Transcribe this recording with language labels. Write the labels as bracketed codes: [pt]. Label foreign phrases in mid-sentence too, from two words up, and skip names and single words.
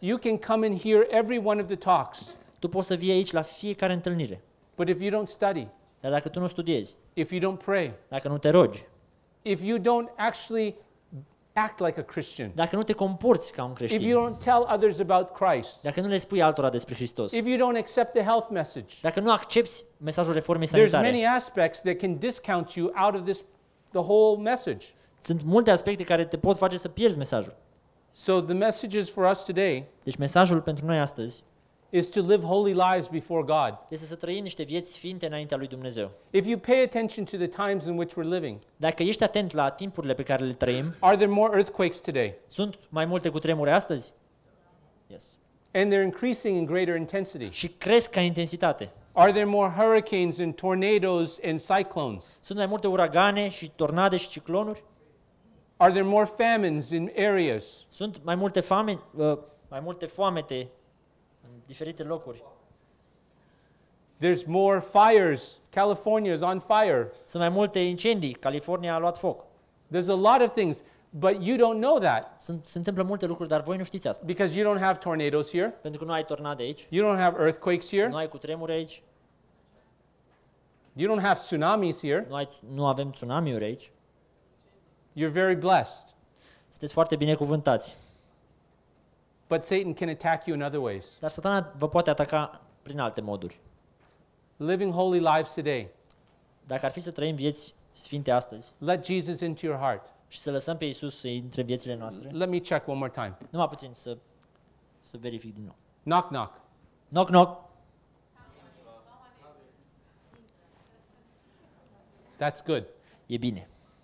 [en] You can come and hear every one of the talks, [ro] Tu poți să vii aici la fiecare întâlnire, [en] but if you don't study, [ro] dar dacă tu nu studiezi, [en] if you don't pray, [ro] dacă nu te rogi, [en] if you don't actually act like a Christian, [ro] dacă nu te comporți ca un [en] if [ro] creștin, [en] you don't tell others about Christ, [ro] dacă nu le spui altora despre Hristos, [en] if you don't accept the health message, [ro] dacă nu accepți mesajul reformei [en] there's [ro] sanitare, [en] many aspects that can discount you out of the whole message. [ro] sunt multe aspecte care te pot face să pierzi mesajul. [en] So the message is for us today [ro] Deci mesajul pentru noi astăzi [en] is to live holy lives before God. [ro] este să trăim niște vieți sfinte înaintea lui Dumnezeu. [en] If you pay attention to the times in which we're living, [ro] Dacă ești atent la timpurile pe care le trăim, [en] are there more earthquakes today? [ro] sunt mai multe cutremure astăzi? [en] Yes. And they're increasing in greater intensity. [ro] Și cresc ca intensitate. [en] Are there more hurricanes and tornadoes and cyclones? [ro] Sunt mai multe uragane și tornade și ciclonuri? [en] Are there more famines in areas? [ro] Sunt mai multe foamete în diferite locuri. [en] There's more fires. California is on fire. [ro] Sunt mai multe incendii. California a luat foc. [en] There's a lot of things, but you don't know that [ro] Se întâmplă multe lucruri, dar voi nu știți asta. [en] because you don't have tornadoes here. [ro] Pentru că nu ai tornade aici, [en] You don't have earthquakes here. [ro] nu ai cutremure aici, [en] You don't have tsunamis here. [ro] nu avem tsunamiuri aici. [en] You're very blessed. [ro] Sunteți foarte binecuvântați. [en] But Satan can attack you in other ways. [ro] Dar Satana vă poate ataca prin alte moduri. [en] Living holy lives today. [ro] Dacă ar fi să trăim vieți sfinte astăzi [en] Let Jesus into your heart. [ro] și să lăsăm pe Iisus să intre în viețile noastre, [en] Let me check one more time. [ro] numai puțin să verific din nou. [en] Knock, knock. Knock, knock. That's good. [ro] E bine.